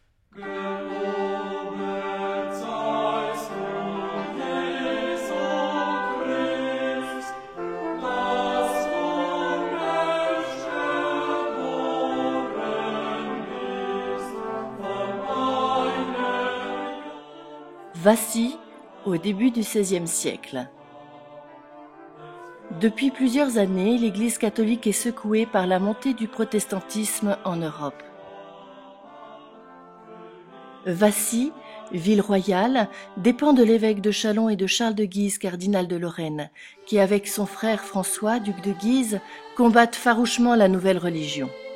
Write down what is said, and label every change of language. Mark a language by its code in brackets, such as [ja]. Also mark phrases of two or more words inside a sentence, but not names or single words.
[de] Gelobet seist du, Jesu Christ, das vom Erstgeboren bist, von einem [fr] Vassy, au début du XVIe siècle. Depuis plusieurs années, l'Église catholique est secouée par la montée du protestantisme en Europe. Vassy, ville royale, dépend de l'évêque de Châlons et de Charles de Guise, cardinal de Lorraine, qui avec son frère François, duc de Guise, combattent farouchement la nouvelle religion.